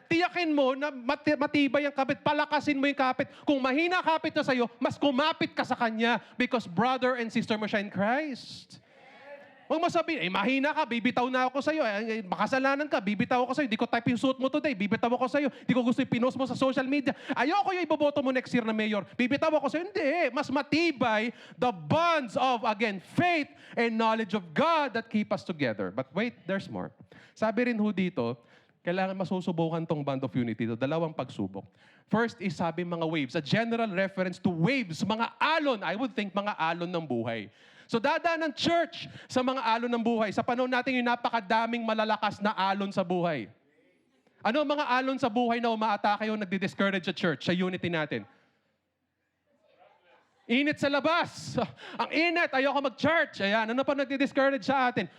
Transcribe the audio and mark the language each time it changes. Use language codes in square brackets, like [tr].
[tl] Tiyakin mo na matibay ang kapit. Palakasin mo yung kapit. Kung mahina kapit na sa'yo, mas kumapit ka sa kanya [en] because brother and sister [tl] mo siya in Christ. Huwag mo sabihin, mahina ka, bibitaw na ako sa'yo. Makasalanan ka, bibitaw ako sa'yo. Di ko type yung suit mo today, bibitaw ako sa'yo. Di ko gusto yung pinost mo sa social media. Ayoko yung iboboto mo [en] next year [tl] na mayor. Bibitaw ako sa'yo. Hindi, mas matibay [en] the bonds of, again, faith and knowledge of God that keep us together. But wait, there's more. [tl] Sabi rin ho dito, kailangan masusubukan tong [en] bond of unity. [tl] Dalawang pagsubok. [en] First is [tl] sabi mga [en] waves. A general reference to waves, [tl] mga alon. [en] I would think [tl] mga alon ng buhay. So dadaan ng church sa mga alon ng buhay. Sa panahon natin yung napakadaming malalakas na alon sa buhay. Ano ang mga alon sa buhay na umaatake o nagdi-discourage sa church, sa unity natin? Init sa labas. Ang init, ayoko mag-church. Ayan, ano pa nagdi-discourage sa atin?